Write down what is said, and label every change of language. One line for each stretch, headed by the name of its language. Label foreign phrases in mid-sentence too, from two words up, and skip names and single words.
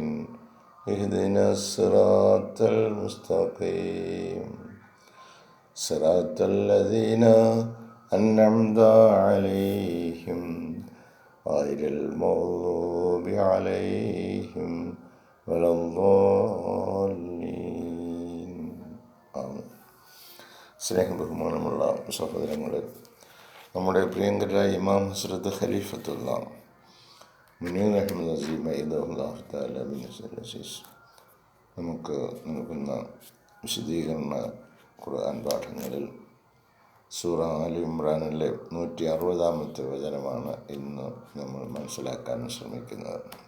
Arabic: اهدنا الصراط المستقيم صراط الذين أنعمت عليهم غير المغضوب عليهم ولا الضالين. ആമീൻ.
Malayalam: സ്നേഹം ബഹുമാനമുള്ള സഹോദരങ്ങളെ, നമ്മുടെ പ്രിയങ്കരായ ഇമാം ഹസ്രത്ത് ഖലീഫത്തുള്ള മുനീർ അഹമ്മദ് അസീം
Arabic: الله تعالى
Malayalam: അസീസ് നമുക്ക് നൽകുന്ന വിശദീകരണ ഖുർആൻ പാഠങ്ങളിൽ സൂറ ആലി ഇമ്രാനിലെ 160-ാമത്തെ വചനമാണ് ഇന്ന് നമ്മൾ മനസ്സിലാക്കാൻ ശ്രമിക്കുന്നത്.